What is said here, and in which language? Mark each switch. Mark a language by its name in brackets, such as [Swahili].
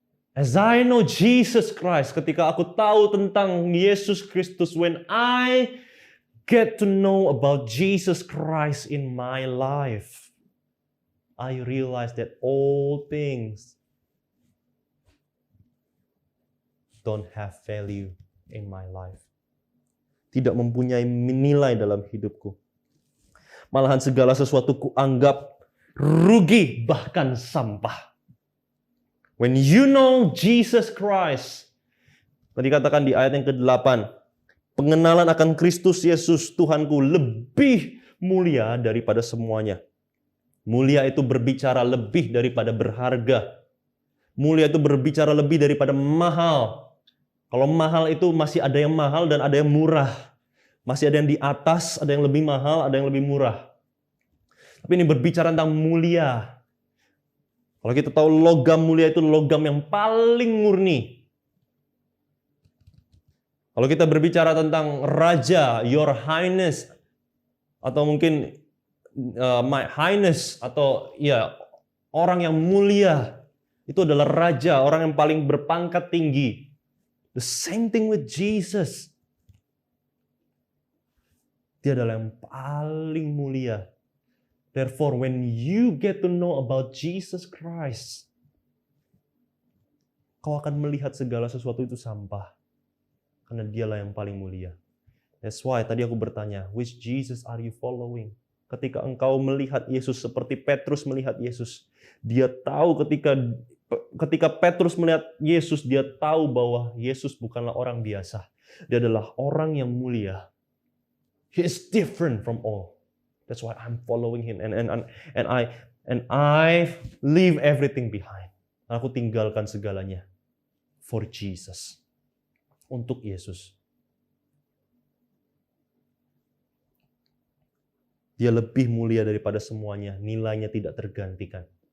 [English] As I know Jesus Christ, [Indonesian] ketika aku tahu tentang Yesus Kristus, [English] when I get to know about Jesus Christ in my life, I realize that all things don't have value in my life. [Indonesian] Tidak mempunyai nilai dalam hidupku. Malahan segala sesuatu kuanggap rugi, bahkan sampah. [English] When you know Jesus Christ, [Indonesian] tadi katakan di ayat yang ke-8, pengenalan akan Kristus Yesus Tuhanku lebih mulia daripada semuanya. Mulia itu berbicara lebih daripada berharga. Mulia itu berbicara lebih daripada mahal. Kalau mahal itu masih ada yang mahal dan ada yang murah. Masih ada yang di atas, ada yang lebih mahal, ada yang lebih murah. Tapi ini berbicara tentang mulia. Kalau kita tahu logam mulia itu logam yang paling murni. Kalau kita berbicara tentang raja, [English] your highness, [Indonesian] atau mungkin [English] my highness, [Indonesian] atau ya orang yang mulia, itu adalah raja, orang yang paling berpangkat tinggi. [English] The same thing with Jesus. [Indonesian] Dia adalah yang paling mulia. [English] Therefore, when you get to know about Jesus Christ, [Indonesian] kau akan melihat segala sesuatu itu sampah. Karena dialah yang paling mulia. [English] That's why [Indonesian] tadi aku bertanya, [English] which Jesus are you following? [Indonesian] Ketika engkau melihat Yesus seperti Petrus melihat Yesus, dia tahu ketika Petrus melihat Yesus, dia tahu bahwa Yesus bukanlah orang biasa. Dia adalah orang yang mulia. [English] He is different from all. That's why I'm following him and I leave everything behind. [Indonesian] Aku tinggalkan segalanya [English] for Jesus. [Indonesian] Untuk Yesus. Dia lebih mulia daripada semuanya, nilainya tidak tergantikan.